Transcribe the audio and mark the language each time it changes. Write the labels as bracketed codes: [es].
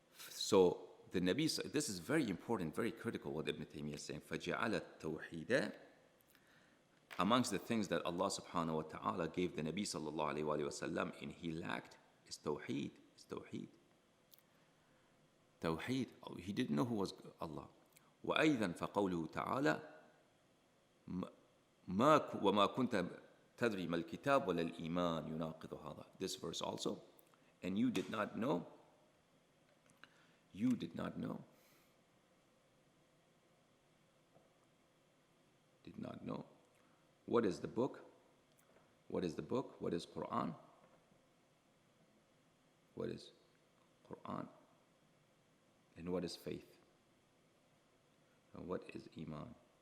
[en] So the Nabi, this is very important, very critical what Ibn Taymiyyah is saying. [ar] فَجَعَلَ التَّوْحِيدَ, [en] amongst the things that Allah subhanahu wa ta'ala gave the Nabi sallallahu alayhi wa sallam and he lacked is Tawheed. Tawheed. He didn't know who was Allah. [ar] وأيضا فقوله تعالى وما كنت تدري ما الكتاب ولا الإيمان يناقض هذا. [en] This verse also. And you did not know. Did not know what is the book? What is Quran? What is Quran? And what is faith? And what is Iman?